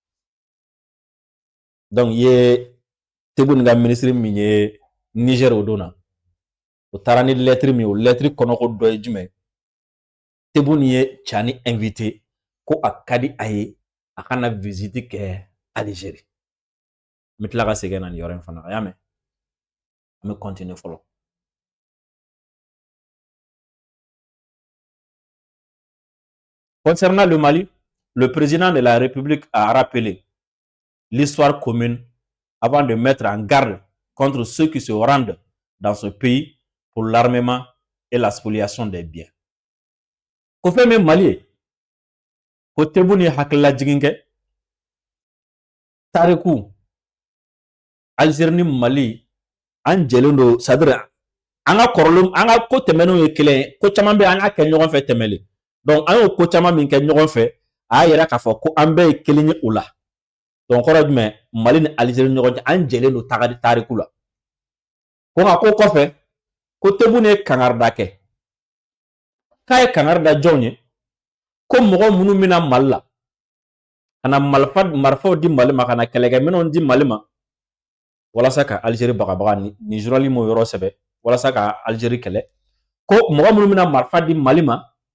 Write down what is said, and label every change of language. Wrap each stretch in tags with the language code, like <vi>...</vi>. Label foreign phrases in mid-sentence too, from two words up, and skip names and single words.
<bm>Donc ye Tebboune ka ministre min ye Niger o don na o taara ni lettre min o lettre kɔnɔko dɔ ye jumɛn Tebboune ye Tchani invité ko a ka di a ye a kana visite kɛ Algérie. N bɛ tila ka segin na nin yɔrɔ in fana kan y'a mɛn an bɛ continuer fɔlɔ.</bm> <fr>Concernant le Mali, le président de la République a rappelé l'histoire commune avant de mettre en garde contre ceux qui se rendent dans ce pays pour l'armement et la spoliation des biens.</fr> <bm>Ko fɛn min Mali ye ko Tebboune ye hakilila jigin kɛ tariku Algérie ni Mali an jɛlen don c'est-à-dire an ka kɔrɔlenw an ka ko tɛmɛnenw ye kelen ye ko caman bɛ an y'a kɛ ɲɔgɔn fɛ tɛmɛlen donc an y'o ko caman min kɛ ɲɔgɔn fɛ a y'a yira k'a fɔ ko an bɛɛ ye kelen ye o la donc kɔrɔ jumɛn Mali ni Algérie ni ɲɔgɔn cɛ an jɛlen don tariku la ko nka ko kɔfɛ ko Tebboune ye kangarida kɛ k'a ye kangarida jɔnw ye ko mɔgɔ minnu bɛna Mali la ka na marifaw di Mali ma ka na kɛlɛkɛminɛnw di Mali ma walasa ka Algérie bagabaga ni journal m'o yɔrɔ sɛbɛ walasa ka Algérie kɛlɛ ko mɔgɔ minnu bɛna marifa di Mali ma</bm>